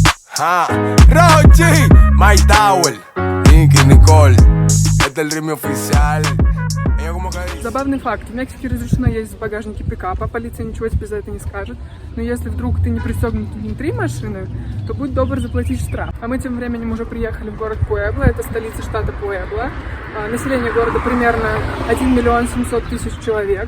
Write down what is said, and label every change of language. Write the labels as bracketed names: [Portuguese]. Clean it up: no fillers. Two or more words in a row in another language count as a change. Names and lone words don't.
[Spanish] Ah, Rochi, My Tower, Nicky, Nicole, это el ritmo oficial. [Russian] Забавный факт. В Мексике разрешено ездить в багажнике пикапа, полиция ничего тебе за это не скажет. Но если вдруг ты не пристегнут внутри машины, то будь добр заплатить штраф. А мы тем временем уже приехали в город Пуэбла, это столица штата Пуэбла. Население города примерно 1 миллион 700 тысяч человек.